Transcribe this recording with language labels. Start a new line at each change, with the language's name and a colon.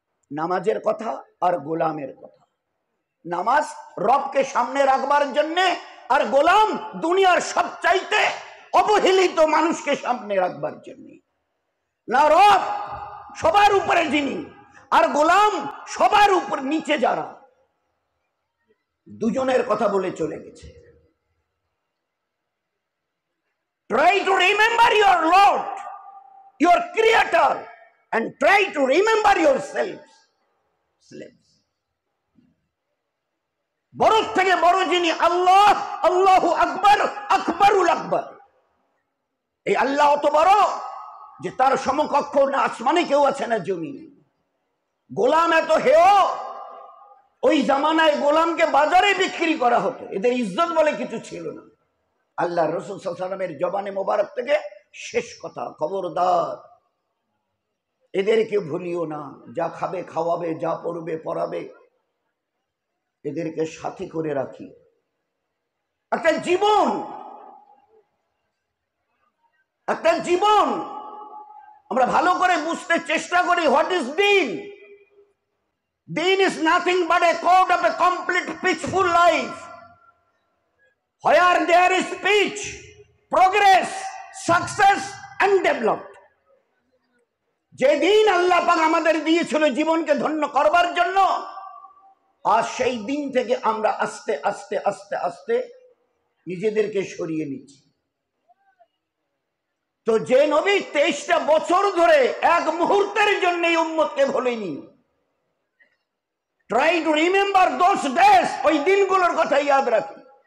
Bangla: নামাজের কথা আর গোলামের কথা। নামাজ রবকে সামনে রাখবার জন্য, আর গোলাম দুনিয়ার সবচাইতে অবহেলিত মানুষকে সামনে রাখবার জন্য। না, রব সবার উপরে যিনি, আর গোলাম সবার উপর নিচে যারা, দুজনের কথা বলে চলে গেছে।
English: Try to remember your Lord, your Creator, and try to remember yourselves, slaves.
Bangla: বড় থেকে বড় যিনি আল্লাহ,
Arabic: আল্লাহু আকবার,
Bangla: আকবরুল আকবর। এই আল্লাহ অত বড় যে তার সমকক্ষ না আসমানে কেউ আছে না জমিনে। গোলাম এত হেয়, ওই জামানায় গোলামকে বাজারে বিক্রি করা হতো, এদের ইজ্জত বলে কিছু ছিল না। আল্লাহ রাসূল সাল্লাল্লাহু আলাইহি ওয়াসাল্লামের জবানে মোবারক থেকে শেষ কথা, খবরদার এদেরকে ভুলিও না, যা খাবে খাওয়াবে, যা পড়বে পড়াবে, এদেরকে সাথী করে রাখি। একটা জীবন, একটা জীবন আমরা ভালো করে বুঝতে চেষ্টা করি।
English: What is দিন? দিন is nothing but a code of a complete peaceful life, where there is peace, progress, success and development.
Bangla: যে দিন আল্লাহ পাক আমাদের দিয়েছিল জীবনকে ধন্য করবার জন্য, আর সেই দিন থেকে আমরা আস্তে আস্তে আস্তে আস্তে নিজেদেরকে সরিয়ে নিচ্ছি। তো যে নবী 23টা বছর ধরে এক মুহূর্তের জন্য এই উম্মতকে ভোলেনি,
English: try to remember those days,
Bangla: ওই দিনগুলোর কথা ইয়াদ রাখি।